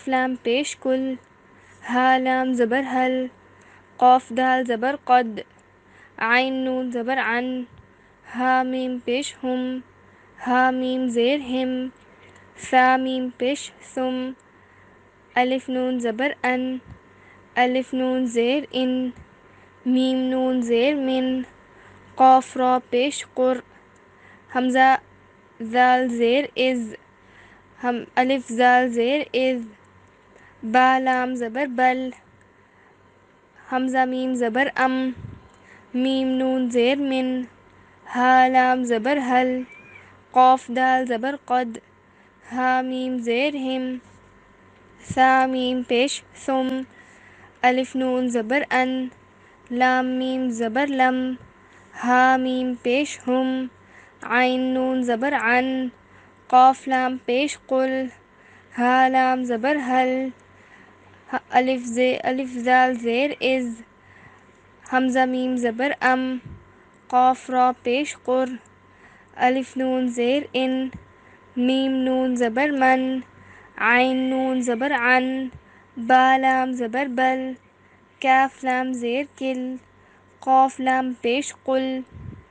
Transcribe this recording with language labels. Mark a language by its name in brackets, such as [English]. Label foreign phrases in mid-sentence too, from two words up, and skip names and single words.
[Urdu] لام پیش کل، ہا لام زبر حل، قاف دال زبر قد، عین نون زبر عن، ہا میم پیش ہم، ہا میم زیر ہم، ثا میم پیش ثم، الف نون زبر ان، الف نون زیر ان، میم نون زیر من، قاف را پیش قر، حمزہ زال زیر از، الف زال زیر از. با لام زبر بل، حمزہ میم زبر ام، میم نون زیر من، ہا لام زبر حل، قاف دال زبر قد، ہا میم زیر ہم، ثا میم پیش ثم، الف نون زبر ان، لام میم زبر لم، ہا میم پیش ہم، عین نون زبر عن، قاف لام پیش قل، ہا لام زبر حل، الف زال زیر از، حمزہ میم زبر ام، قاف را پیش قر، الف نون زیر ان، میم نون زبر من، عین نون زبر عن، با لام زبر بل، کاف لام زیر کل، قاف لام پیش قل.